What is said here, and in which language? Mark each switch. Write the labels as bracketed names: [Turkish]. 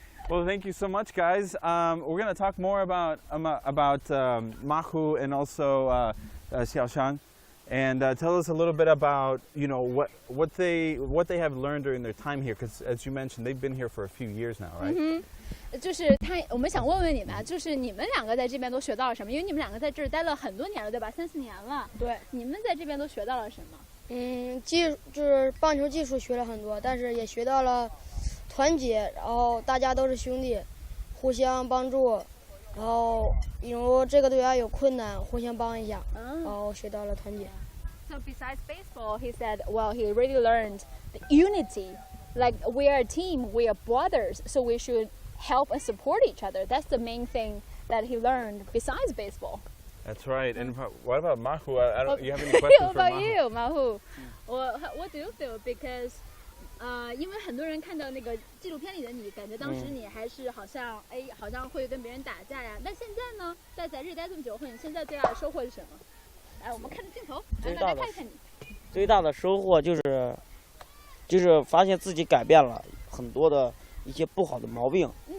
[English] Well, thank you so much, guys. We're going to talk more about Mahu and also Xiaoshang, and tell us a little bit about what they have learned during their time here. Because as you mentioned, they've been here for a few years now, right? [Chinese] 就是我们想问问你们啊，就是你们两个在这边都学到了什么？因为你们两个在这儿待了很多年了，对吧？3、4年了。对。你们在这边都学到了什么？就是棒球技术学了很多，但是也学到了团结，然后大家都是兄弟，互相帮助，然后比如这个队员有困难，互相帮一下，然后学到了团结。 [English] So besides baseball, he said, well, he really learned the unity. Like we are a team, we are brothers, so we should help and support each other. That's the main thing that he learned besides baseball. That's right. And what about Mahu? I don't. You have any questions for What about Mahu? you, Mahu? Well, what do you feel? Because [Chinese] 因为很多人看到那个纪录片里的你，感觉当时你还是好像好像会跟别人打架呀。那现在呢，在这儿待这么久后，你现在最大的收获是什么？来，我们看着镜头，让大家看一看你。最大的收获就是发现自己改变了很多的一些不好的毛病。